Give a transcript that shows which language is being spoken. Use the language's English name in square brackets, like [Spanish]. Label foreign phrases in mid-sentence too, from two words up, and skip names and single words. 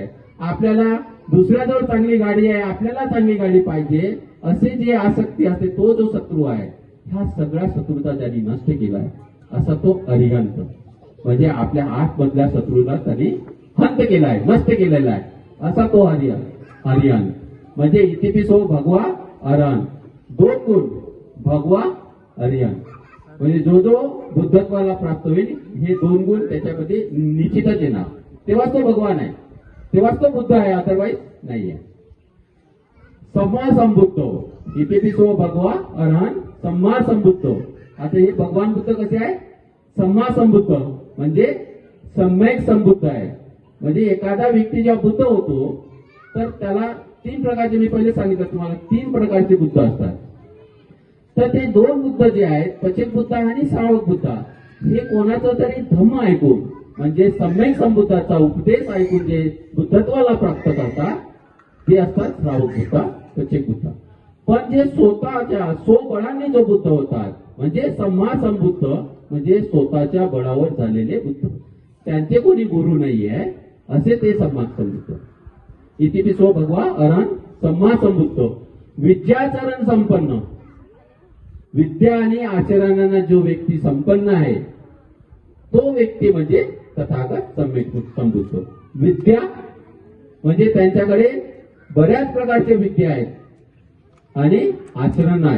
[Marathi] आपल्याला दुसऱ्याजवळ चांगली गाडी आहे, आपल्याला चांगली गाडी पाहिजे असे जे आसक्ती असते तो जो शत्रू आहे, ह्या सगळ्या शत्रूचा ज्यांनी नष्ट केलाय असा तो अरिहंत म्हणजे आपल्या आतमधल्या शत्रूला त्यांनी हंत केलाय, नष्ट केलेला आहे, असा तो अरिहंत. म्हणजे [Pali] इतिपिसो भगवा अरहन, [Marathi] 2 गुण [Pali] भगवा अरिहन. [Marathi] म्हणजे जो जो बुद्धत्वाला प्राप्त होईल हे 2 गुण त्याच्यामध्ये निश्चितच येणार, तेव्हाच तो भगवान आहे, तेव्हाच तो बुद्ध आहे, अदरवाईज नाहीये. [Pali] सम्मा संबुद्ध, इतिपिसो भगवा अरहन सम्मा संबुद्ध. [Marathi] आता हे भगवान बुद्ध कसे आहे, [Pali] सम्मा संबुद्ध [Marathi] म्हणजे सम्यक संबुद्ध आहे. म्हणजे एखादा व्यक्ती जेव्हा बुद्ध होतो तर त्याला 3 प्रकारचे, मी पहिले सांगितलं तुम्हाला 3 प्रकारचे बुद्ध असतात. तर ते 2 बुद्ध जे आहेत पचक बुद्ध आणि श्रावक बुद्ध, हे कोणाचं तरी धम्म ऐकून म्हणजे सम्यक संबुद्धाचा उपदेश ऐकून जे बुद्धत्वाला प्राप्त करतात ते असतात श्रावक बुद्ध, पचक बुद्ध. पण जे स्वतःच्या स्वबळाने जो बुद्ध होतात म्हणजे [Pali] सम्मा संबुद्ध [Marathi] म्हणजे स्वतःच्या बळावर झालेले बुद्ध, त्यांचे कोणी गुरु नाहीये असे ते [Pali] सम्मा संबुद्ध. इतिपिसो भगवा अरहन सम्मा संबुद्ध. विद्याचरण संपन्न, [Marathi] विद्या आणि आचरणाने जो व्यक्ती संपन्न आहे तो व्यक्ती म्हणजे तथागत सम्यक संबुद्ध. विद्या म्हणजे त्यांच्याकडे बऱ्याच प्रकारच्या विद्या आहेत आणि आचरण आहे.